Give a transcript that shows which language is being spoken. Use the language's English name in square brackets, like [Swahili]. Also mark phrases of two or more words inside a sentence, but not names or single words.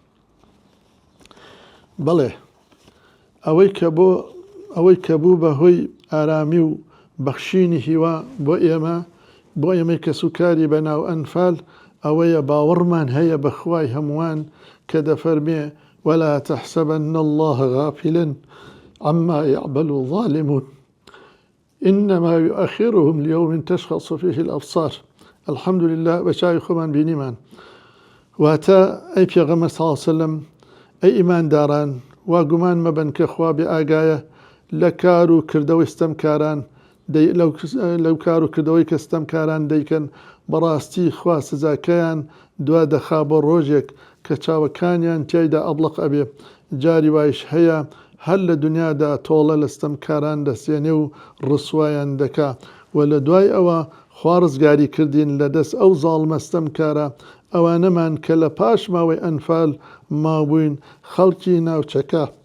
[Central Kurdish] بەڵێ ئەوەی کە بوو بەهۆی ئارامی و بەخشینی هیوا بۆ ئێمەی کە سوکاری بەناو ئەنفال ئەوەیە باوەڕمان هەیە بەخوای هەمووان کە دەفەرمێ [Arabic] ولا تحسبن الله غافلا عما يعمل الظالمون إنما يؤخرهم ليوم تشخص فيه الأبصار الحمد لله [Central Kurdish] بەچاوی خۆمان بینیمان واتە ئەی پێغەمبەر [Arabic] صلی الله علیه وسلم [Central Kurdish] ئەی ئیمانداران وا گومان مەبەن کە خوا بێ ئاگایە لە کار و کردەوەی ستەمکاران لەو کار و کردەوەی کە ستەمکاران دەیکەن بەڕاستی خوا سزاکەیان دوا دەخا بۆ ڕۆژێک کە چاوەکانیان تیایدا ئەبڵق ئەبێ جاری وایش هەیە هەر لە دنیادا تۆڵە لە ستەمکاران دەسێنێ و ڕسوایان دەکا و لە دوای ئەوە خوا ڕزگاری کردین لە دەست ئەو زاڵمە ستەمکارە ئەوانەمان کە لە پاش ماوەی ئەنفال مابووین خەڵکی ناوچەکە